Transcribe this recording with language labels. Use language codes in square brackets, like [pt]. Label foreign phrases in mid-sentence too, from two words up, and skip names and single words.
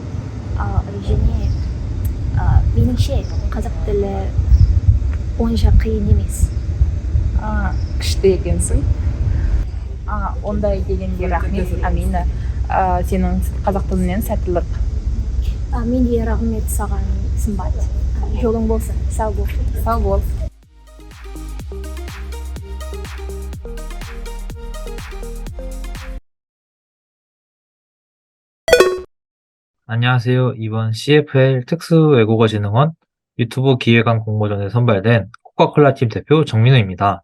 [kk] Және меніңше қазақ тілі онша қиын емес. Күшті екенсің. Ондай дегенге рахмет, Амина. Сенің қазақ тілінен сәттілік. Мен де рахмет саған, Сымбат. Жолың болсын, сау бол. Сау бол. [ko] 안녕하세요. 이번 CFL 특수외국어진흥원 유튜브 기획안 공모전에 선발된 코카콜라 팀 대표 정민우입니다.